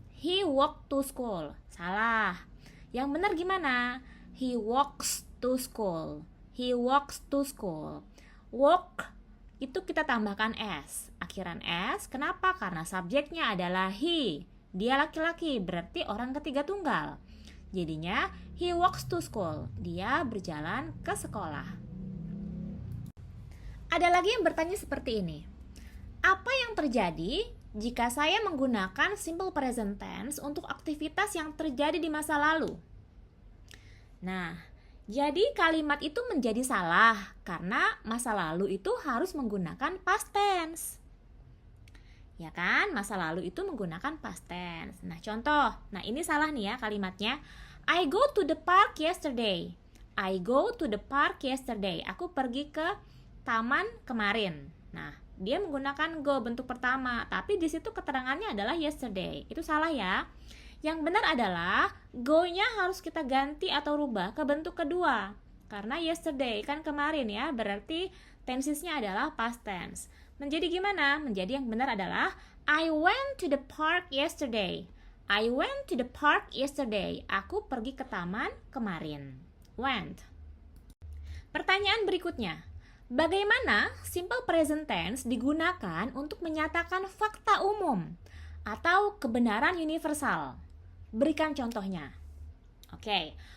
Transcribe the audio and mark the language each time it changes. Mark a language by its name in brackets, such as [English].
[English] He walked to school. [Indonesian] Salah. Yang benar gimana? [English] He walks to school. He walks to school. [Indonesian] Walk itu kita tambahkan s. Akhiran s. Kenapa? Karena subjeknya adalah he. Dia laki-laki, berarti orang ketiga tunggal. [English] Jadinya he walks to school. [Indonesian] Dia berjalan ke sekolah. Ada lagi yang bertanya seperti ini. Apa yang terjadi jika saya menggunakan simple present tense untuk aktivitas yang terjadi di masa lalu? Nah, jadi kalimat itu menjadi salah karena masa lalu itu harus menggunakan past tense. Ya kan, masa lalu itu menggunakan past tense. Nah, contoh. Nah, ini salah nih ya kalimatnya. [English] I go to the park yesterday. I go to the park yesterday. [Indonesian] Aku pergi ke taman kemarin. Nah, dia menggunakan go bentuk pertama, tapi di situ keterangannya adalah yesterday. Itu salah ya. Yang benar adalah go-nya harus kita ganti atau rubah ke bentuk kedua. Karena yesterday kan kemarin ya, berarti tensesnya adalah past tense. Menjadi gimana? Menjadi yang benar adalah [English] I went to the park yesterday. I went to the park yesterday. [Indonesian] Aku pergi ke taman kemarin. Went. Pertanyaan berikutnya. Bagaimana simple present tense digunakan untuk menyatakan fakta umum atau kebenaran universal? Berikan contohnya. Oke.